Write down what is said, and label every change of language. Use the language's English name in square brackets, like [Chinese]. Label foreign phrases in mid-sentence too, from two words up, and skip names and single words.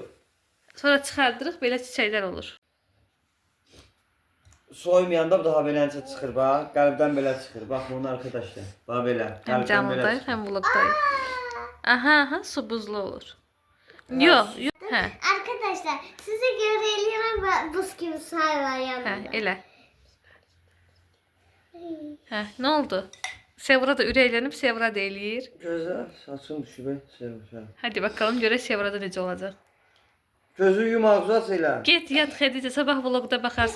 [Azerbaijani] sonra çıxardırıq, belə çiçəklər olur. Soymayanda bu daha beləncə çıxır, bax. Qəlbdən belə çıxır. Bax bunu arkadaşlar. Bax belə. Həm canlıdayıq, həm vlogdayıq. Aha, su buzlu olur. Yox, hə, [Turkish] Arkadaşlar size göre eliyorum ve buz gibi say var [Azerbaijani] hə, yanımda. elə. Hə, nə oldu? Sevra da ürəklənib, Sevra da eləyir. Gözə saçın düşüb, sevmişəm. [Turkish] Hadi bakalım [Azerbaijani] görək Sevrada necə olacaq. Gözü yum, ağzı aç elə. Get yat Xədicə, sabah vlogda baxarsan.